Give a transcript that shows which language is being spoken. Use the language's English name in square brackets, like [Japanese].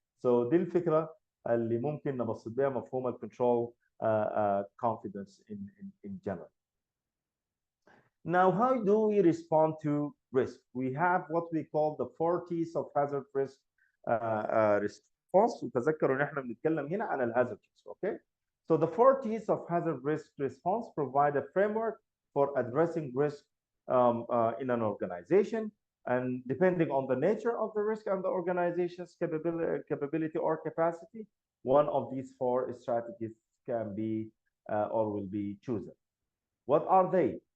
[English] So [Arabic] دي الفكرة اللي ممكن نبسط بها مفهوم الكنترول [English] confidence in general. Now, how do we respond to risk? We have what we call the 4T's of hazard risk response. [Arabic] وتذكروا ان احنا بنتكلم هنا عن الهازard risk, okay? [English] So the 4T's of hazard risk response provide a framework for addressing risk in an organization, and depending on the nature of the risk and the organization's capability or capacity, one of these four strategies can be or will be chosen. What are they?